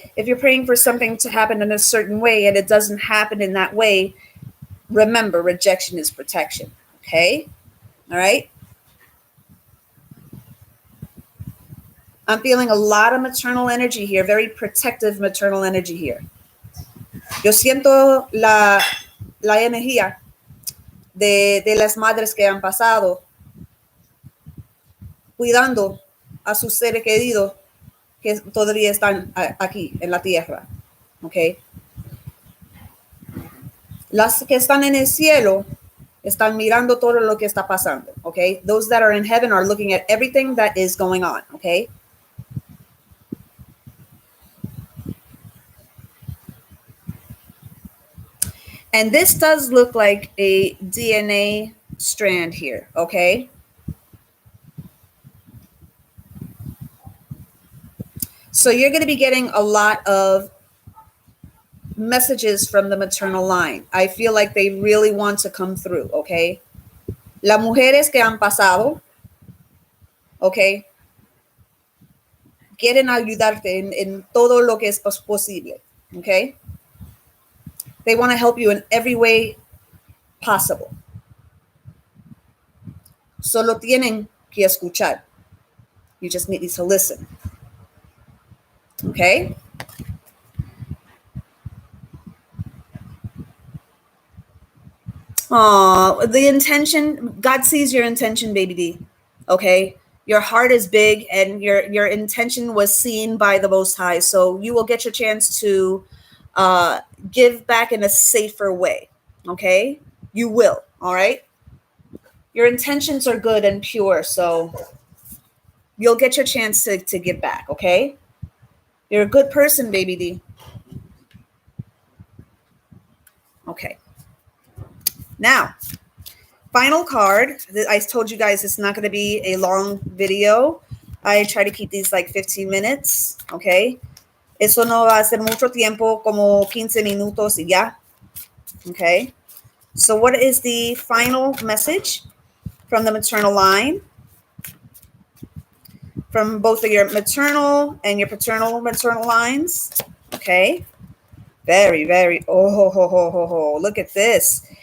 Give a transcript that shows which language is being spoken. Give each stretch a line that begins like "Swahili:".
English: If you're praying for something to happen in a certain way and it doesn't happen in that way, remember, rejection is protection. Okay. All right. I'm feeling a lot of maternal energy here, very protective maternal energy here.
Spanish: Yo siento la energía de las madres que han pasado cuidando a sus seres queridos que todavía están aquí en la tierra. Okay. Las que están en el cielo están mirando todo lo que está pasando.
English: Okay. Those that are in heaven are looking at everything that is going on. Okay. And this does look like a DNA strand here. Okay. So you're going to be getting a lot of messages from the maternal line. I feel like they really want to come through, okay?
Spanish: Las mujeres que han pasado, okay, quieren ayudarte en todo lo que es posible, okay?
English: They want to help you in every way possible.
Spanish: Solo tienen que escuchar.
English: You just need to listen, okay? Oh, the intention, God sees your intention, baby D. Okay. Your heart is big and your intention was seen by the Most High. So you will get your chance to give back in a safer way. Okay. You will. All right. Your intentions are good and pure. So you'll get your chance to give back. Okay. You're a good person, baby D. Okay. Now, final card. I told you guys it's not going to be a long video. I try to keep these like 15 minutes. Okay.
Spanish: Eso no va a ser mucho tiempo, como 15 minutos y ya.
English: Okay. So what is the final message from the maternal line? From both of your maternal and your paternal maternal lines. Okay. Very, very. Oh, ho, ho, ho, ho, ho. Look at this.